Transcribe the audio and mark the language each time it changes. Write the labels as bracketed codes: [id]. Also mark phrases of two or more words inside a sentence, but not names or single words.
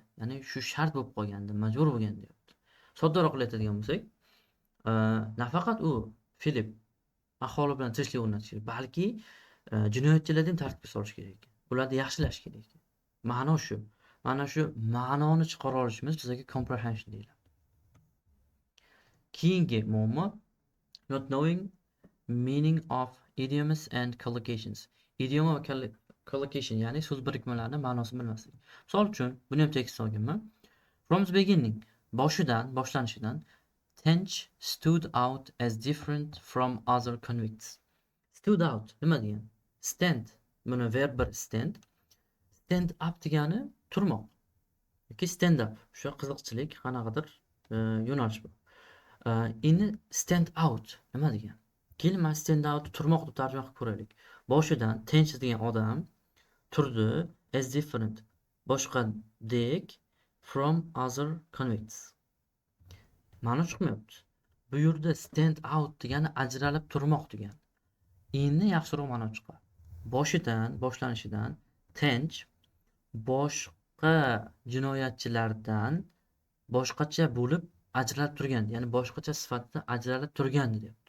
[uz] Ya'ni shu shart bo'lib qolgandi, majbur bo'lgandi deyapti. Soddaroq aytadigan bo'lsak, nafaqat u Philip aholi bilan tinchlik o'rnatish kerak, balki jinoyatchilarni ham tartibga solish kerak. Ularni yaxshilash kerak. Ma'no shu. Mana shu ma'noni chiqara olishimiz bizga comprehension deyiladi. Keyingi muammo [en] not knowing meaning of idioms and collocations. [uz] Idiom va collocation, ya'ni so'z birikmalarining ma'nosini bilmaslik. Misol uchun, buni ham tekst olganman. [en] From the beginning, boshlanishidan Tench stood out as different from other convicts. Stood out [uz] nima degan? Stand, buni verb bir stand. [en] Stand up [uz] degani turmoq. yoki [en] stand up. [uz] O'sha qiziqchilik, qanaqadir yo'nalish bu. Endi [en] stand out [uz] nima degan? Keling, mana [en] stand out [uz] turmoq deb tarjima qilib ko'raylik. Boshidan tinch degan odam turdi [en] as different, [uz] boshqadek, [en] from other convicts. [uz] Ma'no chiqmayapti. Bu yerda [en] stand out [uz] degani ajralib turmoq degani. Endi yaxshiroq ma'no chiqadi. Boshlanishidan tinch, boshqa jinoyatchilardan boshqacha bo'lib ajralib turgan, ya'ni boshqacha sifatda ajralib turgan deyapti.